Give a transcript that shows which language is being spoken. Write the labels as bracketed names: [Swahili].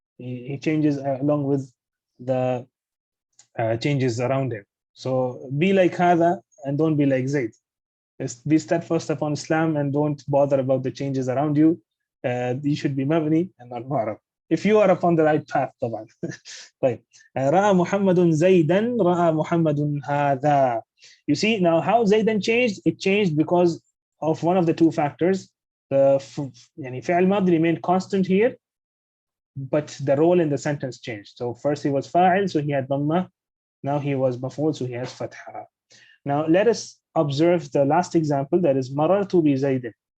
[English] He changes along with the changes around him. So be like هذا and don't be like Zayd. Be steadfast upon Islam and don't bother about the changes around you. You should be Mabni and not Mu'rab. If you are upon the right path, طبعا. [Arabic] طيب. رأى محمد زيدا رأى محمد هذا. [English] You see now how Zaydan changed? It changed because of one of the two factors. The يعني فعل ماضي remained constant here, but the role in the sentence changed. So first he was fa'il, so he had dhamma. Now he was maf'ul, so he has fatha. Now let us observe the last example, that is marartu bi Zaydin.